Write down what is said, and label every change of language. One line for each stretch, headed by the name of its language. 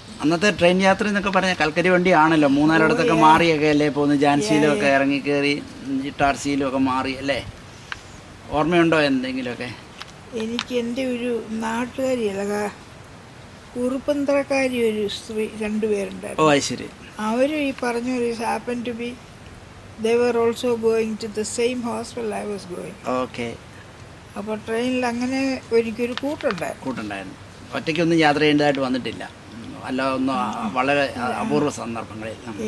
Malayalam: അന്നത്തെ ട്രെയിൻ യാത്ര എന്നൊക്കെ പറഞ്ഞാൽ കൽക്കരി വണ്ടി ആണല്ലോ. 3-4 ഇടത്തൊക്കെ മാറിയൊക്കെ അല്ലേ പോകുന്നത്. ഝാൻസിയിലും ഒക്കെ ഇറങ്ങി കയറി ഇട്ടാർസിയിലും ഒക്കെ മാറി അല്ലേ? ഓർമ്മയുണ്ടോ എന്തെങ്കിലുമൊക്കെ? എനിക്ക് എൻ്റെ ഒരു നാട്ടുകാരിയല്ല, കുറുപ്പന്തറക്കാരി ഒരു സ്ത്രീ 2 പേരുണ്ടായിരുന്നു. ശരി. അവർ ഈ പറഞ്ഞ ഒരു
English: Happen to be they were also going to the same hospital I was going.
Malayalam: അപ്പോൾ ട്രെയിനിൽ അങ്ങനെ ഒരിക്കലും കൂട്ടുണ്ടായിരുന്നു. ഒറ്റയ്ക്കൊന്നും യാത്ര ചെയ്യേണ്ടതായിട്ട് വന്നിട്ടില്ല. അല്ല, ഒന്നും വളരെ അപൂർവ സന്ദർഭങ്ങളിൽ.